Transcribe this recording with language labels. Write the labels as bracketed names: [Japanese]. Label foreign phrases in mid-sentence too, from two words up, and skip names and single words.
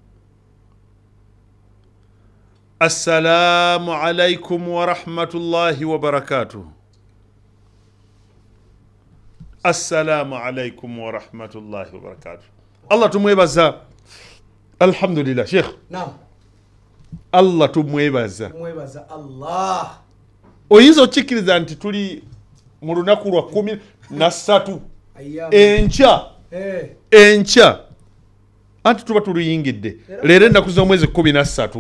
[Arabic] السلام عليكم ورحمة الله وبركاته. السلام عليكم ورحمة الله وبركاته. [Ganda] Allah tumwebaza. [Arabic] الحمد لله شيخ. نعم. [Ganda] Allah tumwebaza. Tumwebaza Allah. Oyinza okikiriza nti tuli mu lunaku lwa 13 enkya anti tuba tuluyingidde leero ennaku z'omwezi 13.